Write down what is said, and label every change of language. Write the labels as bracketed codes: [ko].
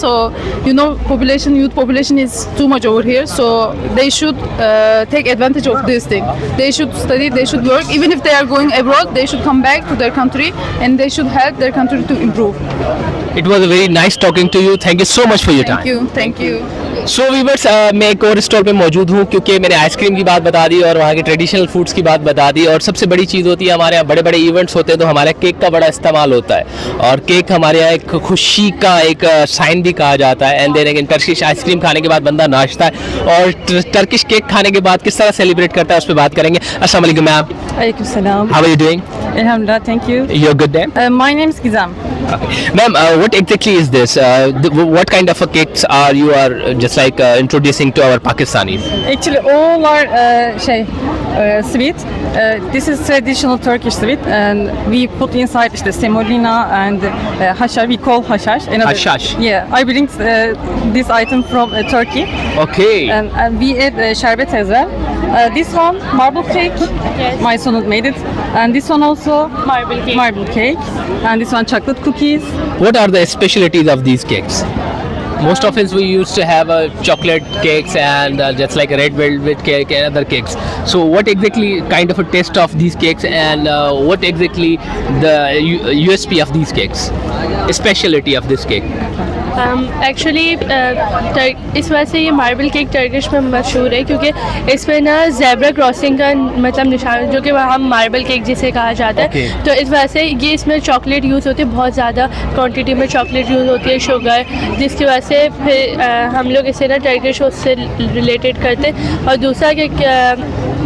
[en] So youth population is too much over here. So they should take advantage of this thing. They should study. They should work. Even if they are going abroad, they should come back to their country, and they should help their country to improve. It was a very nice talking to you. Thank you so much for your time. Thank you. [hi] So viewers मैं एक और stall पे मौजूद हूँ, क्योंकि मैंने ice cream की बात बता दी और वहाँ के ट्रेडिशनल फूड्स की बात बता दी, और सबसे बड़ी चीज़ होती है हमारे यहाँ बड़े बड़े इवेंट्स होते हैं तो हमारे केक का बड़ा इस्तेमाल होता है, और केक हमारे यहाँ एक खुशी का एक साइन भी कहा जाता है. [en] and then again [hi] Turkish ice cream खाने के बाद बंदा नाचता है, और टर्किश केक खाने के बाद किस तरह सेलिब्रेट करता है उस पर बात करेंगे. अस्सलाम वालेकुम ma'am. [en] Alaikum salam. How are you doing? Alhamdulillah, thank you. Your good name? My name is Gizem. Ma'am, what exactly is this? What kind of a cakes are you just like introducing to our Pakistanis? Actually, all are sweet. This is traditional Turkish sweet, and we put inside the semolina and hashash. We call hashash. Hashash. Yeah, I bring this item from Turkey, Okay. and we add sherbet as well. This one marble cake. Yes. My son made it, and this one also marble cake. Marble cake, and this one chocolate cookies. What are the specialties of these cakes? Most often we used to have chocolate cakes and just like a red velvet cake and other cakes. So what exactly kind of a taste of these cakes, and what exactly the USP of these cakes? Speciality of this cake? [hi] Actually इस वजह से ये marble cake Turkish में मशहूर है, क्योंकि इसमें ना ज़ेब्रा क्रॉसिंग का मतलब निशान, जो कि हम मार्बल केक जिसे कहा जाता है. [en] Okay. [hi] तो इस वजह से ये इसमें चॉकलेट यूज़ होती है, बहुत ज़्यादा क्वांटिटी में चॉकलेट यूज़ होती है, शुगर, जिसकी वजह से फिर हम लोग इसे ना टर्किश उससे रिलेटेड करते हैं. और दूसरा कि